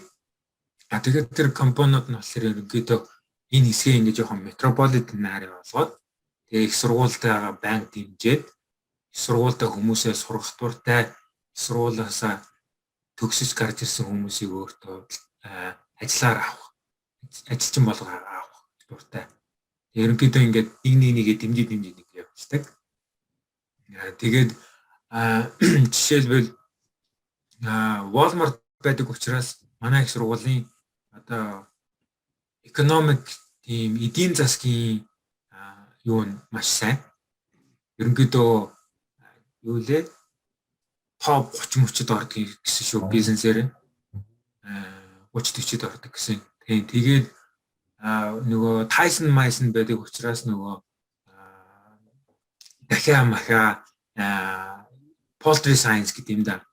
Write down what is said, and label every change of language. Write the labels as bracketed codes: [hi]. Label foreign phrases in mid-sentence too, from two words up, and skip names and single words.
[mn] Тэгээд тэр компаниуд нь болохоор ерөнхийдөө энэ хэсгээ ингэж жоохон метрополитен area болгоод тэгээ их сургуультайгаа банк дэмжиж их сургуультай хүмүүсээ сургах дуртай сургуулиасаа төгсөж гарч ирсэн хүмүүсийг өөртөө ажиллаар авах ажилчин болгоо авах дуртай. Ерөнхийдөө ингээд нэгээ дэмжиж нэг явуулдаг. Тэгээд жишээлбэл Walmart байдаг учраас манай их сургуулийн одоо [en] economic team [mn] эдийн засгийн юу нь маш сайн. Ерөнхийдөө юу лээ топ 30-40-д ордог гэсэн шүү бизнесээр 30-40-д ордог гэсэн. Тэгээд нөгөө Tyson Mason байдаг учраас нөгөө дахиа [en] poultry science [mn] гэдэг юм да.